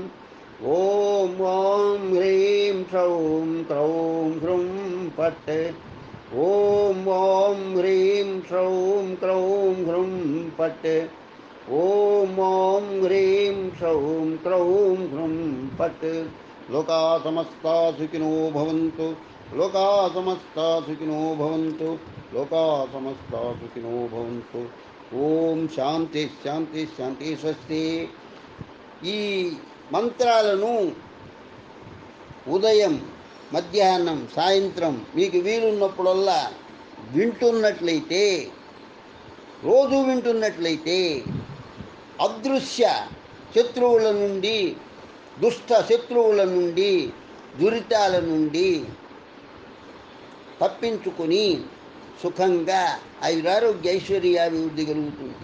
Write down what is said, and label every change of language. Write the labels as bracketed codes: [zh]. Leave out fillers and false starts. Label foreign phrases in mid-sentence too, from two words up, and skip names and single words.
[sa] ॐ ॐ ह्रीं श्रौं क्रौं ह्रुं फट्. ॐ ॐ ह्रीं श्रौं क्रौं ह्रुं फट्. ॐ ॐ ह्रीं श्रौं क्रौं ह्रुं फट्. लोका समस्ता सुखिनो भवन्तु. लोका समस्ता सुखिनो भवन्तु. लोका समस्ता सुखिनो भवन्तु. ॐ शान्ति शान्ति शान्ति. स्वस्ति. [te] ఈ మంత్రాలను ఉదయం, మధ్యాహ్నం, సాయంత్రం మీకు వీలున్నప్పుడల్లా వింటున్నట్లయితే, రోజు వింటున్నట్లయితే అదృశ్య శత్రువుల నుండి, దుష్ట శత్రువుల నుండి, దురితాల నుండి తప్పించుకొని సుఖంగా ఆయురారోగ్య ఐశ్వర్యాభివృద్ధి కలుగుతుంది.